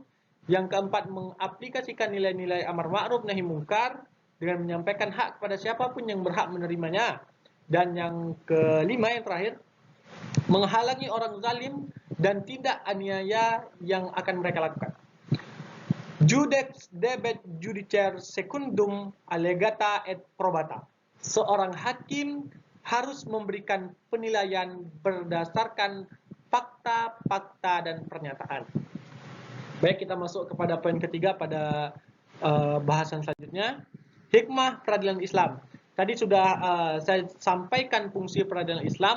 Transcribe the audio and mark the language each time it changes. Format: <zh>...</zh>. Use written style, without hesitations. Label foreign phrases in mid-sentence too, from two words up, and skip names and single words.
<id>Yang keempat, mengaplikasikan nilai-nilai</id> <ar>أمر معروف نهي منكر</ar> <id>dengan menyampaikan hak kepada siapapun yang berhak menerimanya. Dan yang kelima, yang terakhir, menghalangi orang zalim dan tidak aniaya yang akan mereka lakukan.</id> <la>Judex debet judicer secundum allegata et probata.</la> <id>Seorang hakim harus memberikan penilaian berdasarkan fakta-fakta dan pernyataan. Baik, kita masuk kepada poin ketiga pada bahasan selanjutnya, hikmah peradilan Islam. Tadi sudah saya sampaikan fungsi peradilan Islam.</id>